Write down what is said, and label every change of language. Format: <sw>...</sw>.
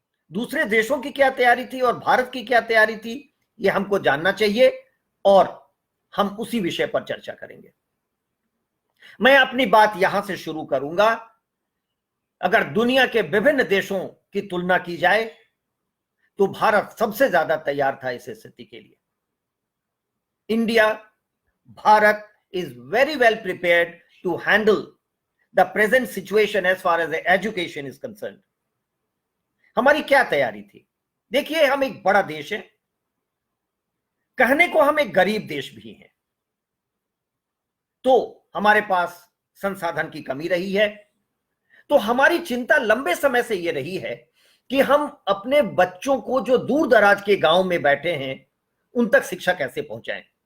<hi>दूसरे देशों की क्या तैयारी थी और भारत की क्या तैयारी थी, यह हमको जानना चाहिए और हम उसी विषय पर चर्चा करेंगे। मैं अपनी बात यहां से शुरू करूंगा। अगर दुनिया के विभिन्न देशों की तुलना की जाए तो भारत सबसे ज्यादा तैयार था इस स्थिति के लिए।</hi> <en>India, Bharat is very well prepared to handle the present situation as far as the education is concerned.</en> <hi>हमारी क्या तैयारी थी? देखिए, हम एक बड़ा देश है, कहने को हम एक गरीब देश भी हैं, तो हमारे पास संसाधन की कमी रही है। तो हमारी चिंता लंबे समय से यह रही है कि हम अपने बच्चों को जो दूर दराज के गांव में बैठे हैं उन तक शिक्षा कैसे पहुंचाएं।</hi>